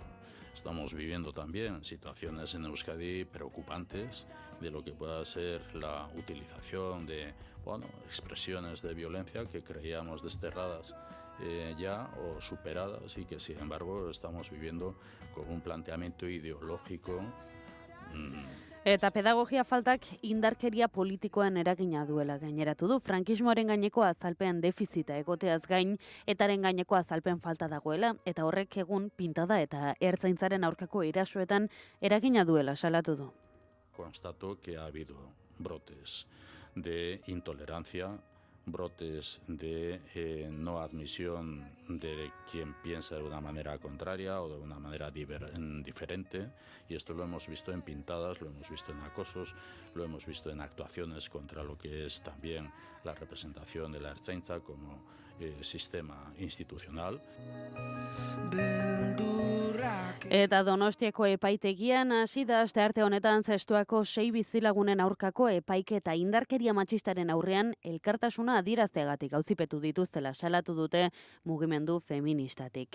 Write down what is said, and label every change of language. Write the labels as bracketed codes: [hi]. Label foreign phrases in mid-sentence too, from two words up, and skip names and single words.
[es] Estamos viviendo también situaciones en Euskadi preocupantes de lo que pueda ser la utilización de expresiones de violencia que creíamos desterradas ya o superadas y que sin embargo estamos viviendo con un planteamiento ideológico. [eu] Eta pedagogia faltak indarkeria politikoan eragina duela gaineratu du. Frankismoaren gaineko azalpen defizita egoteaz gain, etaren gaineko azalpen falta dagoela, eta horrek egun pintada eta ertzaintzaren aurkako erasoetan eragina duela salatu du. [es] Constato que ha habido brotes de intolerancia, brotes de no admisión de quien piensa de una manera contraria o de una manera diferente, y esto lo hemos visto en pintadas, lo hemos visto en acosos, lo hemos visto en actuaciones contra lo que es también la representación de la Ertzaintza como sistema institucional. [eu] Eta Donostiako epaitegian hasi da astearte honetan Zestoako 6 bizilagunen aurkako epaiketa indarkeria matxistaren aurrean elkartasuna adierazteagatik auzipetu dituztela salatu dute mugimendu feministatik.